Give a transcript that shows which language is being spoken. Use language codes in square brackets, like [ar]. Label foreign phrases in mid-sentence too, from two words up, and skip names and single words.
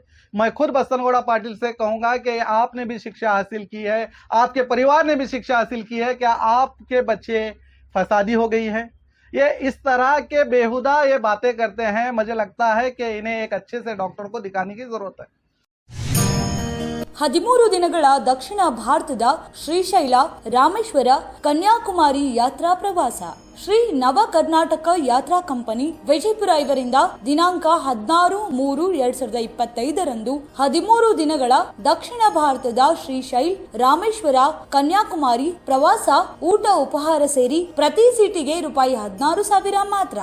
[hi] मैं खुद बसवनगौड़ा पाटिल से कहूंगा कि आपने भी शिक्षा हासिल की है, आपके परिवार ने भी शिक्षा हासिल की है, क्या आपके बच्चे फसादी हो गई है? ये इस तरह के बेहुदा ये बातें करते हैं। मुझे लगता है कि इन्हें एक अच्छे से डॉक्टर को दिखाने की जरूरत है। [kn] 13 ದಿನಗಳ ದಕ್ಷಿಣ ಭಾರತದ ಶ್ರೀಶೈಲ, ರಾಮೇಶ್ವರ, ಕನ್ಯಾಕುಮಾರಿ ಯಾತ್ರಾ ಪ್ರವಾಸ. ಶ್ರೀ ನವ ಕರ್ನಾಟಕ ಯಾತ್ರಾ ಕಂಪನಿ ವಿಜಯಪುರ ಇವರಿಂದ ದಿನಾಂಕ 16/3/2025 13 ದಿನಗಳ ದಕ್ಷಿಣ ಭಾರತದ ಶ್ರೀಶೈಲ್, ರಾಮೇಶ್ವರ, ಕನ್ಯಾಕುಮಾರಿ ಪ್ರವಾಸ ಊಟ ಉಪಹಾರ ಸೇರಿ ಪ್ರತಿ ಸೀಟಿಗೆ ₹16,000 ಮಾತ್ರ.